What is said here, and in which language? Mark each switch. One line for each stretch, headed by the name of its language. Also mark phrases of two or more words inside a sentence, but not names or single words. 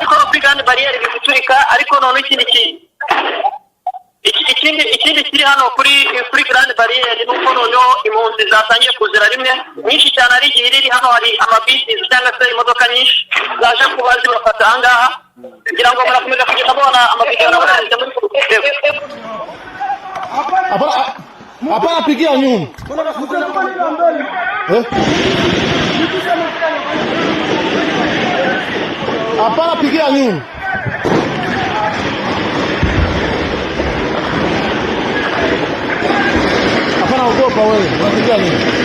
Kinyarwanda: kandi bariyeri biguturika ariko none ikindi kiri hano kuri Grand Barriere nuko noneho impunzi zatangiye kuzira rimwe nyinshi cyane ari igihe iri hano hari amabisi cyangwa se imodoka nyinshi zaje kuba zibafata ahangaha kugira ngo murakomeza kugenda mubona amabisi n'abarenze muri
Swahili: Hapana pigia nyuma. Hapana pigia nyuma. Hapana ogopa wewe, unapigia nini?